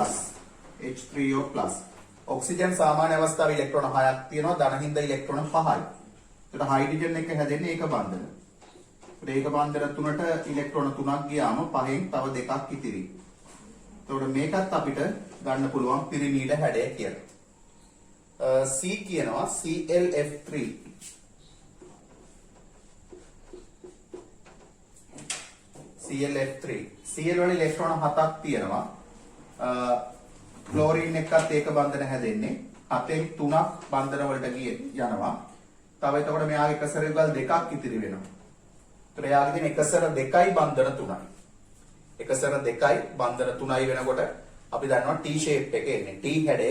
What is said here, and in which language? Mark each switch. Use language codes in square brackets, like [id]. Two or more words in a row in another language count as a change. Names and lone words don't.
[si] ඔක්සිජන් සාමාන්‍ය අවස්ථාවේ ඉලෙක්ට්‍රෝන 6ක් තියෙනවා. ධන හින්දා ඉලෙක්ට්‍රෝන 5යි. එතකොට හයිඩ්‍රජන් එක හැදෙන්නේ ඒක බන්ධන. ඒක බන්ධන 3ට ඉලෙක්ට්‍රෝන 3ක් ගියාම 5න් තව 2ක් ඉතිරි. එතකොට මේකත් අපිට ගන්න පුළුවන් පිරිමීඩ හැඩය කියලා. C කියනවා ClF3. ClF3. Cl වල ඉලෙක්ට්‍රෝන 7ක් තියෙනවා. ක්ලෝරින් එකත් ඒක බන්ධන හැදෙන්නේ 7න් 3ක් බන්ධන වලට යනවා. තව එතකොට මෙයාගේ එකසර යුගල් 2ක් ඉතිරි වෙනවා. එතකොට එයාගේ තියෙන එකසර 2යි බන්ධන 3යි. එකසර 2යි බන්ධන 3යි වෙනකොට අපි දන්නවා [en] T shape [si] එක එන්නේ. T හැඩේ.